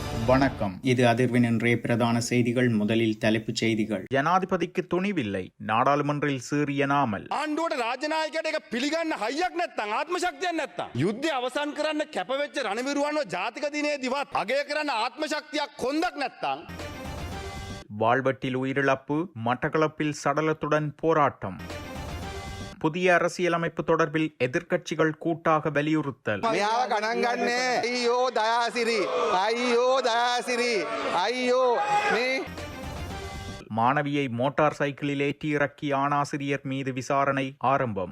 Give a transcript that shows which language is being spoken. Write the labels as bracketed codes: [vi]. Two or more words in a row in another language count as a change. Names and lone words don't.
[ta] வணக்கம். இது அதிர்வின் இன்றைய பிரதான செய்திகள். முதலில் தலைப்புச் செய்திகள். ஜனாதிபதிக்கு துணிவில்லை, நாடாளுமன்றில் சீறிய நாமல். [si] ආණ්ඩුවට රාජනායකයට එක පිළිගන්න හයියක් නැත්තම් ආත්ම ශක්තියක් නැත්තම් යුද්ධය අවසන් කරන්න කැපවෙච්ච රණවිරුවන්ව ජාතික දිනේදීවත් අගය කරන්න ආත්ම ශක්තියක් කොන්දක් නැත්තම් [ta] வாழ்வெட்டில் உயிரிழப்பு, மட்டக்களப்பில் சடலத்துடன் போராட்டம். புதிய அரசியலமைப்பு தொடர்பில் எதிர்க்கட்சிகள் கூட்டாக வலியுறுத்தல். மாணவியை மோட்டார் சைக்கிளில் ஏற்றி இறக்கிய ஆணாசிரியர் மீது விசாரணை ஆரம்பம்.